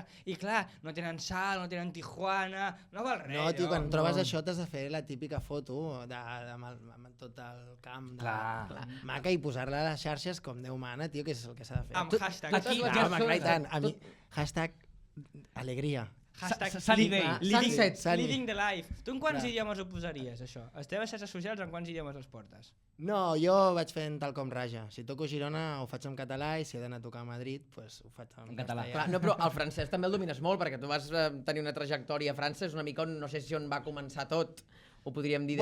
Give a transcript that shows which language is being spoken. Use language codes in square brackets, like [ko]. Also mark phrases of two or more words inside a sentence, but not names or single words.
[ca] I clar, no tenen sal, no tenen Tijuana, no val res. No, tio, quan no. trobes això t'has de fer la típica foto amb tot el camp Clar. maca i posar-la a les xarxes com Déu mana, tio, que és el que s'ha de fer. Amb hashtag. Aquí, No, home, clar, i tant. A mi, hashtag alegria. Hashtag [en] Sunny day. Sunset. Sunny. Living the life. [ca] Tu en quants Clar. idiomes ho posaries, això? Les teves xarxes socials en quants idiomes les portes? No, jo vaig fent tal com raja. Si toco a Girona ho faig en català i si he d'anar a tocar a Madrid pues, ho faig en català. castellà. Clar, no, però el francès també el domines molt, perquè tu vas tenir una trajectòria a França, és una mica on, no sé si on va començar tot, ho podríem dir